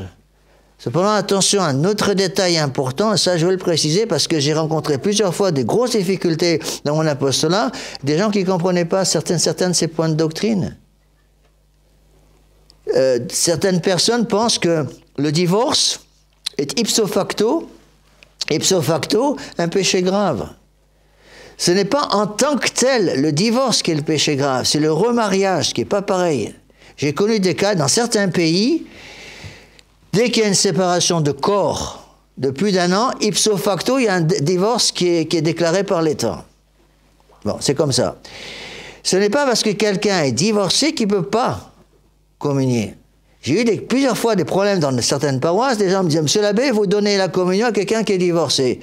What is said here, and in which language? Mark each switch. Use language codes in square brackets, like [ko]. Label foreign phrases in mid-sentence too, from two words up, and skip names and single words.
[fr] Cependant, attention, un autre détail important, et ça je veux le préciser parce que j'ai rencontré plusieurs fois des grosses difficultés dans mon apostolat, des gens qui ne comprenaient pas certains de ces points de doctrine. Certaines personnes pensent que le divorce est [la] ipso facto [fr] un péché grave. Ce n'est pas en tant que tel le divorce qui est le péché grave, c'est le remariage qui n'est pas pareil. J'ai connu des cas dans certains pays, dès qu'il y a une séparation de corps de plus d'1 an, [la] ipso facto, [fr] il y a un divorce qui est déclaré par l'État. Bon, c'est comme ça. Ce n'est pas parce que quelqu'un est divorcé qu'il ne peut pas communier. J'ai eu plusieurs fois des problèmes dans certaines paroisses, des gens me disaient « Monsieur l'abbé, vous donnez la communion à quelqu'un qui est divorcé ».